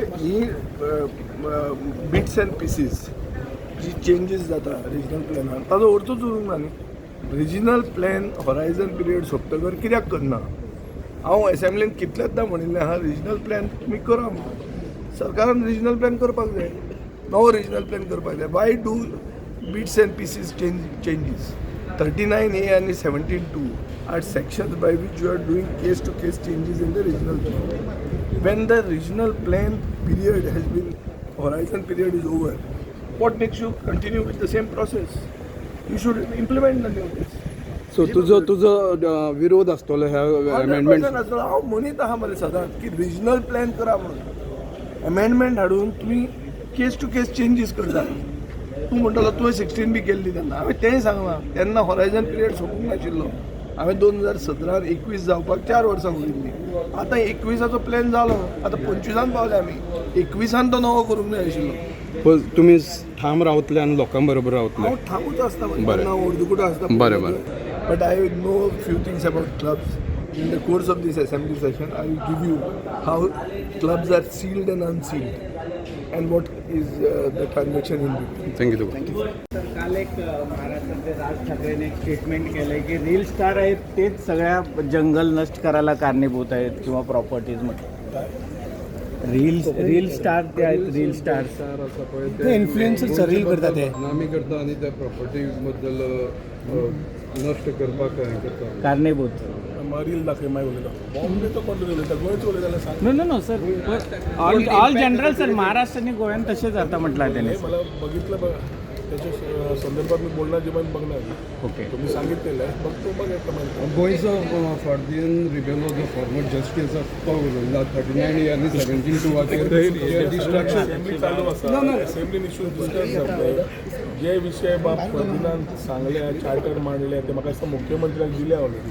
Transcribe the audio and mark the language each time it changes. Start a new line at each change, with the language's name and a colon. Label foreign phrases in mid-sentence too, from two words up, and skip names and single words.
Konkani: ही
English: bits and pieces
Konkani: जी चेंजीस जाता
English: regional plan
Konkani: ताजो अर्थूच उरूंक ना न्ही.
English: regional plan horizon period
Konkani: सोंपतकर कित्याक करना? हांव असेंब्लीन कितलेंदा म्हणिल्लें आहा
English: regional plan
Konkani: तुमी करा म्हणून. सरकारान
English: regional plan
Konkani: करपाक जाय, नवो
English: regional plan
Konkani: करपाक जाय.
English: why do bits and pieces changes? 39A आणि 17(2) आर sections by which you are doing case to case changes in the regional plan. When the regional plan period has been, horizon period is over, what makes you continue with the same process? You should implement the new things.
Konkani: सो तुजो विरोध आसतलो ह्या अमेंडमेंट? हांव म्हणीत आहा मरे सदांच की
English: regional plan
Konkani: करा म्हणून. अमेंडमेंट हाडून तुमी
English: case to case changes
Konkani: करता. तूं म्हणटलो तुवें 16 केल्ली तेन्ना. हांवें तेंय सांगलां तेन्ना
English: horizon period
Konkani: सोंपूंक नाशिल्लो. हांवें 2017-21 जावपाक 4 वर्सां उरयल्लीं. आतां 21चो प्लॅन जालो, आतां 25 पावले आमी. 21 तो नवो करूंक जाय आशिल्लो. तुमी ठाम रावतले आनी लोकां बरोबर रावतले? हांव ठामूच आसता, बरें. हांव अर्दुकुटो आसता. बरें.
English: But I know few things about clubs. In the course of this assembly session, I will give you how clubs are sealed and unsealed and what is the transaction in between. थँक्यू.
Marathi: तर काल एक महाराष्ट्राचे राज ठाकरेंनी एक स्टेटमेंट केलं की
English: reel star
Marathi: आहेत तेच सगळ्या जंगल नष्ट करायला कारणीभूत आहेत किंवा प्रॉपर्टीज
English: reel star
Marathi: ते आहेत.
English: reel star
Marathi: ते
English: influencer reel
Marathi: करतात ते
Konkani: नामी करता आणि त्या प्रॉपर्टी बद्दल नष्ट करपाक करता कारणीभूत. रील दाखय माय उलयता बॉम्बेचो कोण उलयता गोंयचो उलयता जाल्यार सांग.
English: no sir all general sir
Marathi: महाराष्ट्र आणि गोव्यान तसेच आता म्हटलं त्याने. मला बघितलं बघा त्याच्या संदर्भात मी बोलणार जे पण बघणार. ओके. तुम्ही सांगितलेलं आहे बघतो बघा.
Konkani: गोंयचो फार्दियन रिबेलो जो
English: former justice of
Konkani: 39A आणि 17(2) डिस्ट्रॅक्शन चालू आसा. असेंब्लीन
English: issues discuss
Konkani: जातले. जे विषय बाब फर्दिनान सांगले चार्टर मांडले ते म्हाका दिसता मुख्यमंत्र्याक दिले ऑलरेडी.